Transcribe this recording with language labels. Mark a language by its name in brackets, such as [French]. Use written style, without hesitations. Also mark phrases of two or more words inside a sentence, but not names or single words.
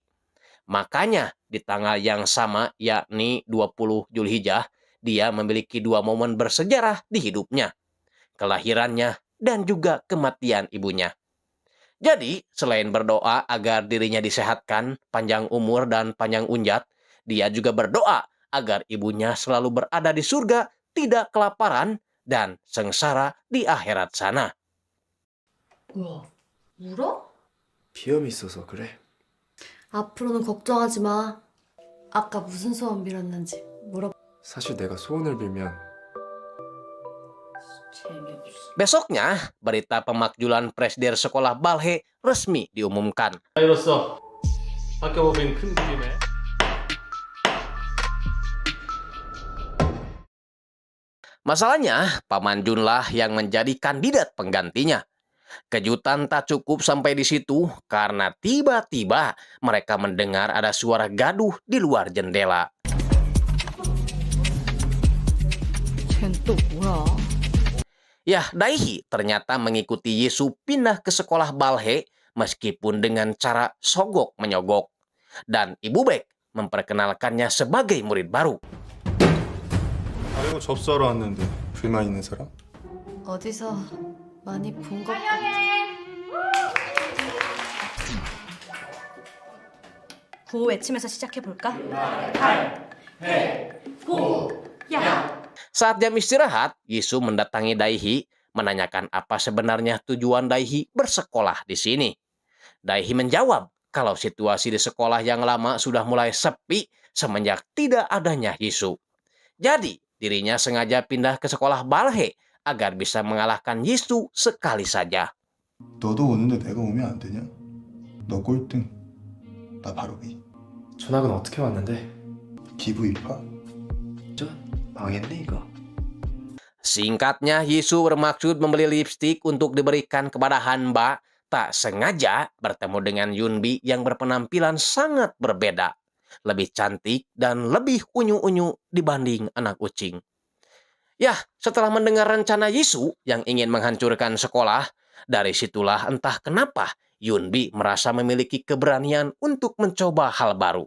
[Indonesian] Makanya di tanggal yang sama, yakni 20 Zulhijjah, dia memiliki dua momen bersejarah di hidupnya, kelahirannya dan juga kematian ibunya. Jadi, selain berdoa agar dirinya disehatkan, panjang umur dan panjang unjat, dia juga berdoa agar ibunya selalu berada di surga, tidak kelaparan, dan sengsara di akhirat sana. [Korean] 뭐야? 울어? 비염이 있어서 그래. 앞으로는 걱정하지 마. 아까 무슨 소원 빌었는지 물어봐. 사실 내가 소원을 빌면 재미없어. [Indonesian] Besoknya, berita pemakzulan presdir sekolah Balhe resmi diumumkan. [Korean] 이로써 학교 법인 큰 그림에 [Indonesian] Masalahnya, Paman Junlah yang menjadi kandidat penggantinya. Kejutan tak cukup sampai di situ karena tiba-tiba mereka mendengar ada suara gaduh di luar jendela. [Korean] 쟨 또 뭐야? [Indonesian] Yah, Daihi ternyata mengikuti Yesu pindah ke sekolah Balhe meskipun dengan cara sogok menyogok. Dan Ibu Bek memperkenalkannya sebagai murid baru. [Korean] 아이고 접수하러 왔는데 불만 있는 사람? 어디서 많이 본 것 같아. 구호 외치면서 시작해볼까? [Indonesian] Saat jam istirahat, Yesu mendatangi Daihi menanyakan apa sebenarnya tujuan Daihi bersekolah di sini. Daihi menjawab kalau situasi di sekolah yang lama sudah mulai sepi semenjak tidak adanya Yesu. Jadi, dirinya sengaja pindah ke sekolah Balhe agar bisa mengalahkan Yesu sekali saja. [Korean] 너도 오는데 내가 오면 안 되냐? 너 꼴등, 나 바로 위. 전학은 어떻게 왔는데? 기부 입학. 망했네 이거. [Indonesian] Singkatnya, Yesu bermaksud membeli lipstik untuk diberikan kepada Hanba, tak sengaja bertemu dengan Yunbi yang berpenampilan sangat berbeda. Lebih cantik dan lebih unyu-unyu dibanding anak kucing. Yah, setelah mendengar rencana Yesu yang ingin menghancurkan sekolah, dari situlah entah kenapa Yunbi merasa memiliki keberanian untuk mencoba hal baru.